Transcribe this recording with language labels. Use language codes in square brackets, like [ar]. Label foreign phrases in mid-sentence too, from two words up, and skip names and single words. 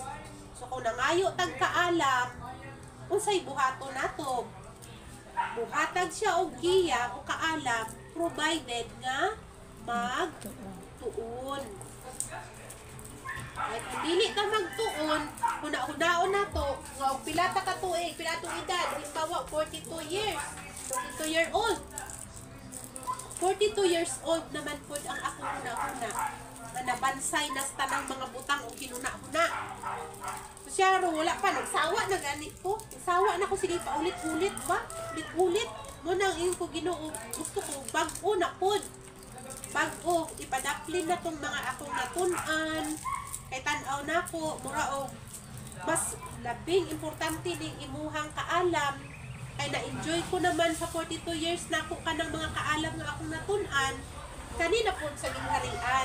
[ceb] So kung nangayo tag kaalam, unsay buhaton nato? Buhatag siya og giya o kaalam provided nga magtuon. Ay kung dili ta magtuon, huna-hunaon nato nga og pila ta ka tuig, pila tong edad, [en] halimbawa 42 years, 42 year old. [ceb] 42 [en] years old [ceb] naman po ang ako huna-huna na nabansay na sa tanang mga butang o kinuna-huna. So siya ro wala pa, nagsawa na ganit ko. Nagsawa na ko, sige pa ulit-ulit ba? Ulit-ulit. Mo nang ko Ginoo, gusto ko bag-o na pod. Bag-o, ipadaplin na tong mga akong natun-an. Kay tan-aw na ko, mura og mas labing importante ning imuhang kaalam. Kay na-enjoy ko naman sa 42 years na ako ka ng mga kaalam nga akong natun-an, kanina po sa gingharian.